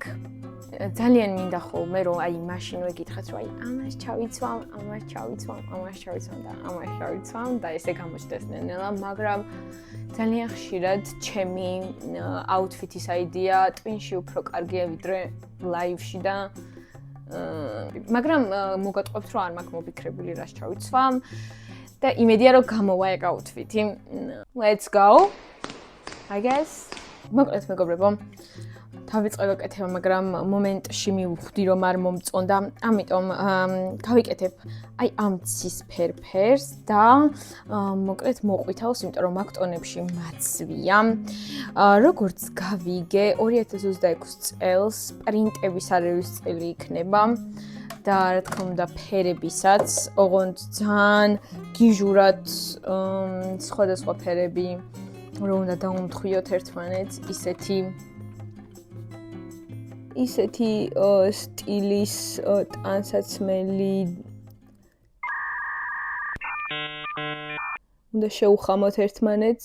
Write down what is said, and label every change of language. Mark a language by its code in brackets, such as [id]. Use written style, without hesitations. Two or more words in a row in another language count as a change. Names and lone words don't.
[ka] ძალიან მინდა ხოლმე რომ მაშინ ვეკითხეთ რომ ამას ჩავიცვამ და ესე გამოჩნდეს ნელა, მაგრამ ძალიან ხშირად ჩემი აუთფიტის აიდეა ტვინში უფრო კარგია ვიდრე ლაივში და მაგრამ მოგატყობთ რომ არ მაქვს მოფიქრებული რას ჩავიცვამ და იმედია რომ გამოვა ეგ აუთფიტი. [en] Let's go. I guess. [ka] მოკლედ მეგობრებო, დავიწყე გაკეთება, მაგრამ მომენტში მივხვდი რომ არ მომწონდა, ამიტომ გავიკეთებ ამ ცისფერ ფერს და მოკლედ მოყვითალს, იმიტომ რომ აქ ტონებში მაცვია. როგორც გავიგე, 2026 წელს პრინტების არაერთი წელი იქნება და რა თქმა უნდა ფერებისაც, ოღონდ ძალიან გიჟურად სხვადასხვა ფერები რომ უნდა დაუმთხვიოთ ერთმანეთს, ისეთი სტილის ტანსაცმელი უნდა შეუხამოთ ერთმანეთს.